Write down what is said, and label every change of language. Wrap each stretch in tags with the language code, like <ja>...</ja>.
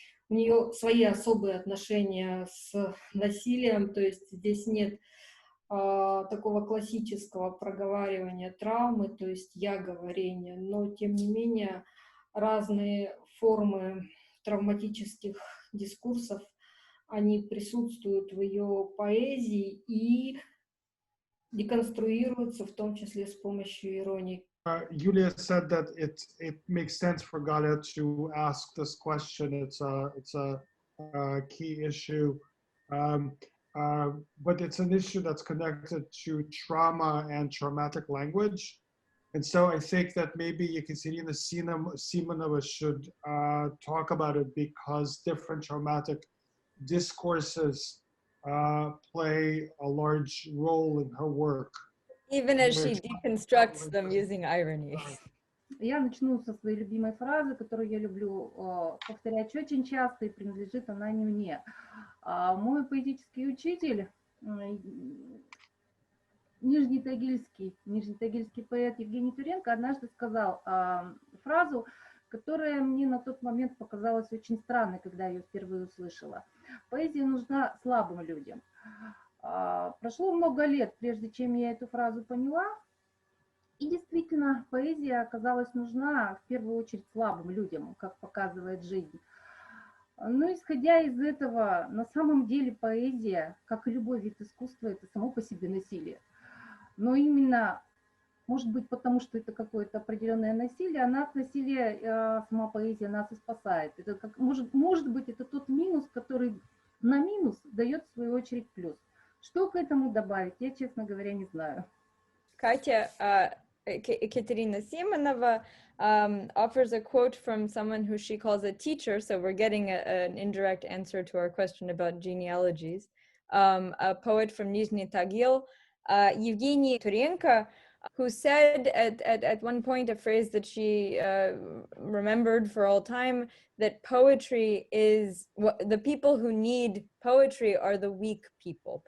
<ru>У нее свои особые отношения с насилием, то есть здесь нет такого классического проговаривания травмы, то есть я-говорение, но тем не менее разные формы травматических дискурсов, они присутствуют в ее поэзии, и деконструируются, в том числе с помощью иронии.</ru> <en>Yulia said that it makes sense for Galia to ask this question. It's a key issue, but it's an issue that's connected to trauma and traumatic language. And so I think that maybe Ekaterina Simonova should talk about it, because different traumatic discourses play a large role in her work. Even as she deconstructs them using irony.</en> <ru>Я начну со своей любимой фразы, которую я люблю повторять очень часто, и принадлежит она не мне. Мой поэтический учитель, нижнетагильский поэт Евгений Туренко однажды сказал фразу, которая мне на тот момент показалась очень странной, когда я ее впервые услышала. Поэзия нужна слабым людям. Прошло много лет, прежде чем я эту фразу поняла, и действительно, поэзия оказалась нужна в первую очередь слабым людям, как показывает жизнь. Но исходя из этого, на самом деле поэзия, как и любой вид искусства, это само по себе насилие. Но именно, может быть, потому что это какое-то определенное насилие, она от насилия, сама поэзия нас и спасает. Это как, может быть, это тот минус, который на минус дает, в свою очередь, плюс. Что к этому добавить, я, честно говоря, не знаю.</ru> <en>Katya, Ekaterina Simonova offers a quote from someone who she calls a teacher, so we're getting an indirect answer to our question about genealogies. A poet from Nizhny Tagil, Evgeny Turenko, who said at one point a phrase that she remembered for all time, that poetry is, the people who need poetry are the weak people.</en>